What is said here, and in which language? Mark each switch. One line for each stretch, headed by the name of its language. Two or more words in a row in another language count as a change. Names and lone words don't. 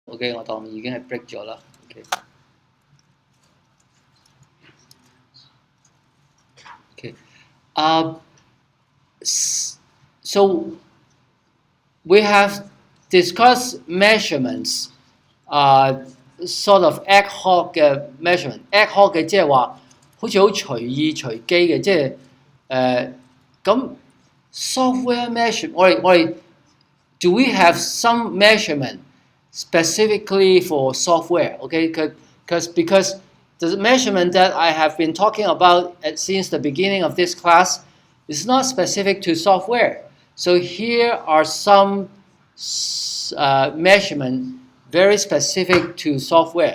Cantonese: OK， 我當已經係 break 咗啦。
English: OK， OK， so we have discussed measurements, sort of ad hoc 嘅 measurement。ad hoc
Cantonese: 嘅即係話好似好隨意隨機嘅，即係咁
English: software measurement， 我哋 do we have some measurement specifically for software? Okay, because the measurement that I have been talking about since the beginning of this class is not specific to software. So here are some measurement very specific to software.